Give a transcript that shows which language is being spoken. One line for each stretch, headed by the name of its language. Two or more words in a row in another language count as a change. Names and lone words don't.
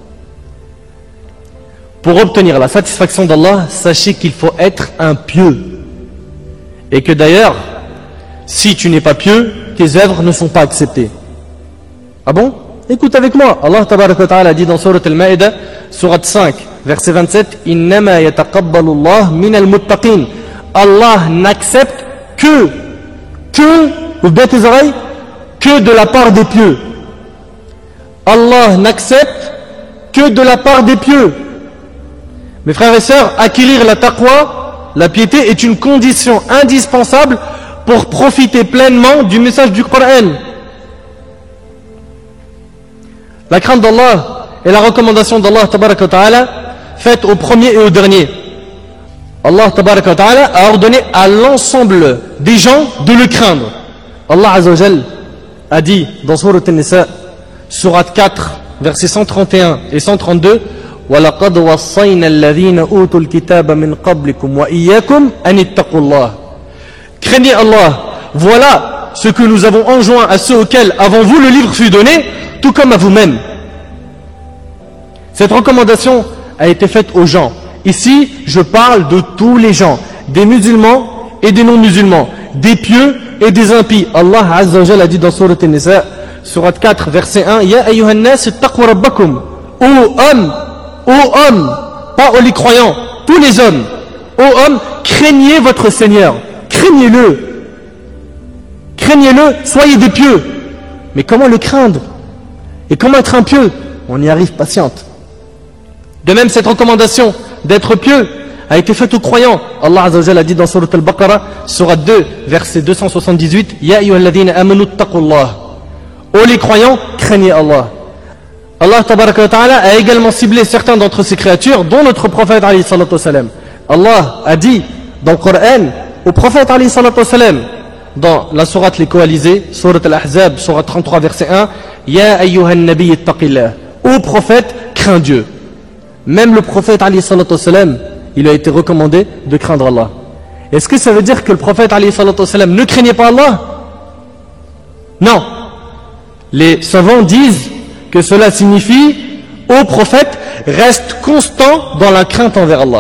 French: Pour obtenir la satisfaction d'Allah, sachez qu'il faut être un pieux. Et que d'ailleurs, si tu n'es pas pieux, tes œuvres ne sont pas acceptées. Ah bon? Écoute avec moi. Allah
Arabic: تبارك وتعالى
French: dit dans Surat Al-Ma'idah, Surat 5, verset 27, «
Arabic: إنما يتقبل الله من المتقين
French: » Allah n'accepte que, ou bien tes oreilles, que de la part des pieux. Allah n'accepte que de la part des pieux. Mes frères et sœurs, acquérir la taqwa, la piété, est une condition indispensable pour profiter pleinement du message du Coran. La crainte d'Allah et la recommandation d'Allah
Arabic: تبارك وتعالى
French: faite au premier et au dernier. Allah
Arabic: تبارك وتعالى
French: a ordonné à l'ensemble des gens de le craindre. Allah
Arabic: عز وجل
French: a dit dans Surat An-Nisa, Surat 4, versets 131 et 132,
Arabic: وَلَقَدْ وَصَّيْنَا الَّذِينَ أُوتُوا الْكِتَابَ مِنْ قَبْلِكُمْ وَإِيَّاكُمْ أَنِ اتَّقُوا اللَّهَ.
French: Craignez Allah. Voilà ce que nous avons enjoint à ceux auxquels avant vous le livre fut donné, tout comme à vous-même. Cette recommandation a été faite aux gens. Ici, je parle de tous les gens, des musulmans et des non-musulmans, des pieux et des impies. Allah
Arabic: عز وجل
French: a dit dans Sourate An-Nisa, Sourate 4, verset 1,
Arabic: يا أيها الناس اتقوا ربكم.
French: Ô hommes, pas aux les croyants, tous les hommes. Ô hommes, craignez votre Seigneur. Craignez-le. Craignez-le, soyez des pieux. Mais comment le craindre? Et comment être un pieux? On y arrive patiente. De même, cette recommandation d'être pieux a été faite aux croyants. Allah
Arabic: عز وجل
French: a dit dans Surat Al-Baqarah, Surat 2, verset 278,
Arabic: يا أيها الذين آمنوا اتقوا الله.
French: Ô les croyants, craignez Allah. Allah
Arabic: تبارك وتعالى
French: a également ciblé certains d'entre ses créatures, dont notre prophète
Arabic: عليه الصلاة والسلام.
French: Allah a dit dans le Coran au prophète
Arabic: عليه الصلاة والسلام,
French: dans la sourate Les Coalisés, Surat Al-Ahzab, Surat 33, verset 1,
Arabic: يا أيها النبي اتق الله.
French: Ô prophète, crains Dieu. Même le prophète
Arabic: عليه الصلاة والسلام,
French: il a été recommandé de craindre Allah. Est-ce que ça veut dire que le prophète
Arabic: عليه الصلاة والسلام
French: ne craignait pas Allah? Non. Les savants disent que cela signifie, ô prophète, reste constant dans la crainte envers Allah.